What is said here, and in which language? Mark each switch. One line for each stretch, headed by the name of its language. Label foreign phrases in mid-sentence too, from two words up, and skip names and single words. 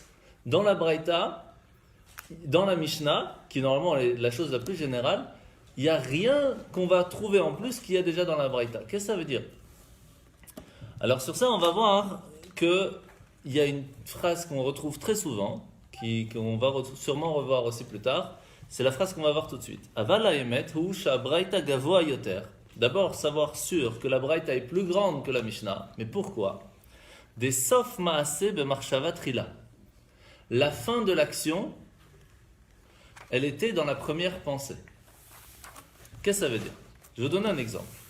French: Dans la Braïta, dans la Mishnah, qui normalement est la chose la plus générale, il n'y a rien qu'on va trouver en plus qu'il y a déjà dans la Braïta. Qu'est-ce que ça veut dire ? Alors sur ça, on va voir qu'il y a une phrase qu'on retrouve très souvent, qu'on va sûrement revoir aussi plus tard. C'est la phrase qu'on va voir tout de suite.
Hebrew: אבל האמת הוא שהברייתא גבוהה יותר.
French: D'abord, savoir sûr que la braïta est plus grande que la Mishnah. Mais pourquoi? Des
Hebrew: סוף מעשה במחשבה תחילה.
French: La fin de l'action, elle était dans la première pensée. Qu'est-ce que ça veut dire? Je vais vous donner un exemple.